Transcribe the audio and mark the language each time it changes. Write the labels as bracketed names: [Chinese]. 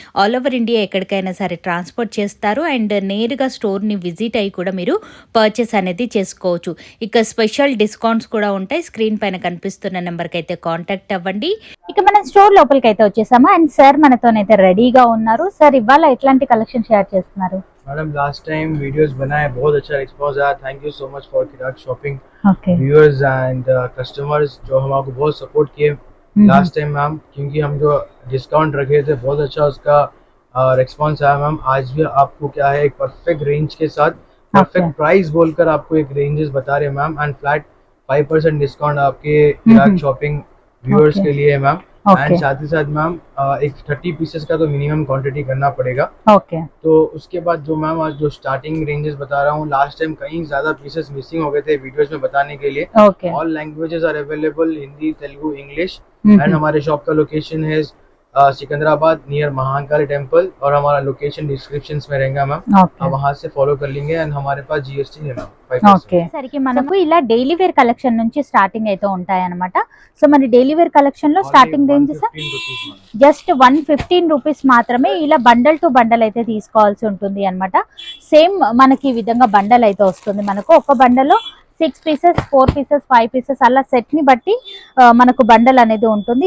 [Telugu] All over India ఎక్కడికైనా సరే transport చేస్తారు. అండ్ నేరుగా స్టోర్ని విజిట్ అయ్యి కూడా మీరు పర్చేస్ అనేది చేసుకోవచ్చు. ఇక స్పెషల్ డిస్కౌంట్స్ కూడా ఉంటాయి. స్క్రీన్ పైన కనిపిస్తున్న నెంబర్కి అయితే కాంటాక్ట్ అవ్వండి. ఇక మనం స్టోర్ లోపలికి అయితే వచ్చేసాము. అండ్ సార్ మనతోనైతే రెడీగా ఉన్నారు. సార్ ఇవాళ ఎట్లాంటి కలెక్షన్ షేర్ చేస్తున్నారు? [Hindi] मैडम लास्ट टाइम वीडियोस बनाए, बहुत अच्छा रिस्पॉन्स आया. Thank you so much for किराक shopping viewers and customers जो हमको बहुत सपोर्ट किए लास्ट टाइम मैम, क्योंकि हम जो डिस्काउंट रखे थे बहुत अच्छा उसका रिस्पॉन्स आया मैम. आज भी आपको क्या है एक परफेक्ट रेंज के साथ परफेक्ट प्राइस बोलकर आपको एक रेंजेस बता रहे हैं मैम. एंड फ्लैट 5% डिस्काउंट आपके किराक शॉपिंग व्यूअर्स के लिए मैम. एंड साथ ही साथ मैम एक 30 पीसेस का तो मिनिमम क्वांटिटी करना पड़ेगा. तो उसके बाद जो मैम आज जो स्टार्टिंग रेंजेस बता रहा हूँ, लास्ट टाइम कहीं ज्यादा पीसेस मिसिंग हो गए थे वीडियोस में बताने के लिए. All languages are available, Hindi, Telugu, English. And हमारे शॉप का लोकेशन है सिकंदराबाद नियर महाकाली टेम्पल और हमारा लोकेशन डिस्क्रिप्शन में रहेगा मैम. आप वहाँ से फॉलो कर लेंगे. एंड हमारे पास GST है मैम. [Telugu] ఓకే, సరికి మనకు ఇలా డైలీ వేర్ కలెక్షన్ నుంచి స్టార్టింగ్ అయితే ఉంటాయి అనమాట. సో మరి డైలీ వేర్ కలెక్షన్ లో స్టార్టింగ్ రేంజ్ జస్ట్ 115 రూపీస్ మాత్రమే. ఇలా బండల్ టు బండల్ అయితే తీసుకోవాల్సి ఉంటుంది అనమాట. సేమ్ మనకి ఈ విధంగా బండల్ అయితే వస్తుంది. మనకు ఒక బండల్లో 6 పీసెస్, 4 పీసెస్, 5 పీసెస్ అలా సెట్ ని బట్టి మనకు బండల్ అనేది ఉంటుంది.